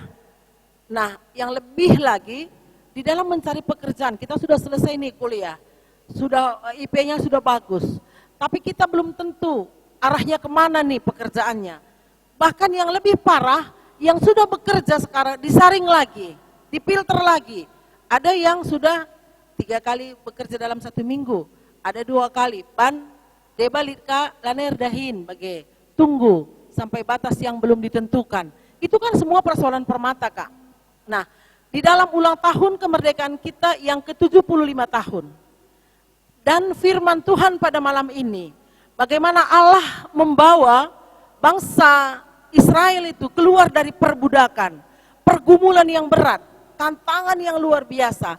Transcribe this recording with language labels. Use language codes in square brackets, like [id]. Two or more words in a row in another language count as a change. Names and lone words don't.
[id] Nah, yang lebih lagi di dalam mencari pekerjaan, kita sudah selesai nih kuliah, sudah IP-nya sudah bagus, tapi kita belum tentu arahnya kemana nih pekerjaannya. Bahkan yang lebih parah, yang sudah bekerja sekarang disaring lagi, difilter lagi. Ada yang sudah 3 kali bekerja dalam 1 minggu, ada 2 kali, [btx] ban debalitka laner dahin [id] bagi tunggu sampai batas yang belum ditentukan. Itu kan semua persoalan Permata Kak. Nah, di dalam ulang tahun kemerdekaan kita yang ke-75 tahun, dan firman Tuhan pada malam ini, bagaimana Allah membawa bangsa Israel itu keluar dari perbudakan, pergumulan yang berat, tantangan yang luar biasa.